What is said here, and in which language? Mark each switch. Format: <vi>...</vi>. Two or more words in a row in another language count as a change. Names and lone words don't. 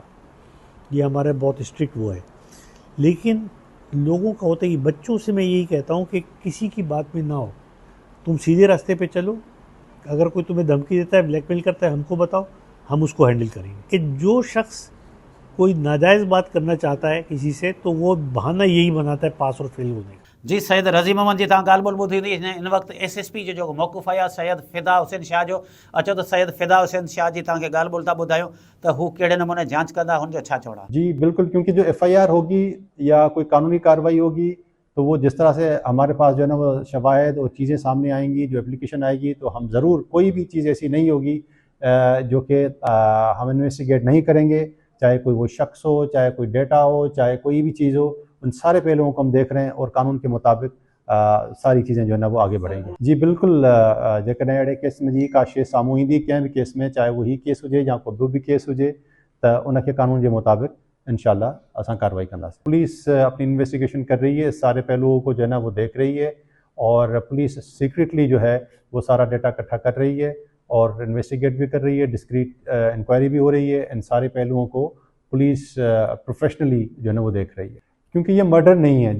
<ur>یہ ہمارے بہت اسٹرکٹ وہ ہے۔ لیکن لوگوں کا ہوتا ہے کہ بچوں سے میں یہی کہتا ہوں کہ کسی کی بات میں نہ ہو، تم سیدھے راستے پہ چلو. اگر کوئی تمہیں دھمکی دیتا ہے، بلیک میل کرتا ہے، ہم کو بتاؤ، ہم اس کو ہینڈل کریں گے. کہ جو شخص کوئی ناجائز بات کرنا چاہتا ہے کسی سے تو وہ بہانہ یہی بناتا ہے پاس اور فیل ہونے کا.</ur> <sd>जी सैयद रज़ीम मोहम्मद जी तव्हां ॻाल्हि ॿोल ॿुधी हूंदी। इन वक़्तु SSP जो जेको मौक़ुफ़ आहे सैयद फ़िदा हुसैन शाह जो। अचो त सैयद फ़िदा हुसैन शाह जी तव्हांखे ॻाल्हि ॿोल था ॿुधायूं त हू कहिड़े नमूने जांच कंदा, हुनजो छा चवणो आहे?</sd> <ur>جی بالکل، کیونکہ جو FIR ہوگی یا کوئی قانونی کارروائی ہوگی تو وہ جس طرح سے ہمارے پاس جو ہے نا وہ شواہد اور چیزیں سامنے آئیں گی، جو ایپلیکیشن آئے گی، تو ہم ضرور کوئی بھی چیز ایسی نہیں ہوگی جو کہ ہم انویسٹیگیٹ نہیں کریں گے. چاہے کوئی وہ شخص ہو، چاہے کوئی ڈیٹا ہو، چاہے کوئی بھی چیز ہو، ان سارے پہلوؤں کو ہم دیکھ رہے ہیں اور قانون کے مطابق ساری چیزیں جو ہے نا وہ آگے بڑھیں گی. جی بالکل,</ur> <sd>जेकॾहिं अहिड़े केस में जी का शइ साम्हूं ईंदी कंहिं बि केस में, चाहे वो ही केस हुजे या को ॿियो बि केस हुजे, त उनखे</sd> <ur>قانون کے مطابق</ur> <sd>इंशाल्लाह असां कार्रवाई कंदासीं।</sd> <ur>پولیس اپنی انویسٹیگیشن کر رہی ہے، سارے پہلوؤں کو جو ہے نا وہ دیکھ رہی ہے اور پولیس سیکرٹلی جو ہے وہ سارا ڈیٹا اکٹھا کر رہی ہے اور انویسٹیگیٹ بھی کر رہی ہے,</ur> <en>discreet inquiry</en> <ur>بھی ہو رہی ہے. ان سارے پہلوؤں کو پولیس پروفیشنلی جو ہے نا وہ دیکھ رہی ہے، کیونکہ یہ مرڈر نہیں ہے.</ur>